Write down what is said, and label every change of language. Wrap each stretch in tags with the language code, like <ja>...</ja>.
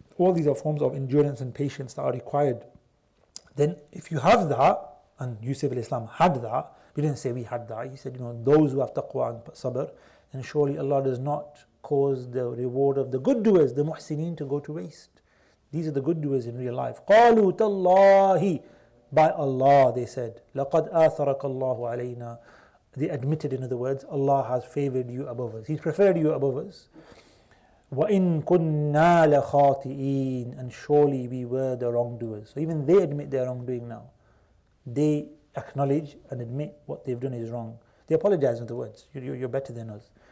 <en>All these are forms of endurance and patience that are required. Then if you have that, and Yusuf al-Islam had that, we didn't say we had that, he said, those who have taqwa and sabr, then surely Allah does not cause the reward of the good doers, the muhsineen, to go to waste. These are the good doers in real life.</en> <ar>قَالُوا تَاللَّهِ,</ar> <en>by Allah, they said,</en> <ar>لَقَدْ آثَرَكَ اللَّهُ عَلَيْنَا.</ar> <en>They admitted, in other words, Allah has favored you above us. He's preferred you above us.</en> <ar>وَإِن كُنَّا لَخَاطِئِينَ,</ar> <en>and surely we were the wrongdoers. So even they admit their wrongdoing now. They acknowledge and admit what they've done is wrong. They apologize, in other words. You're better than us.</en>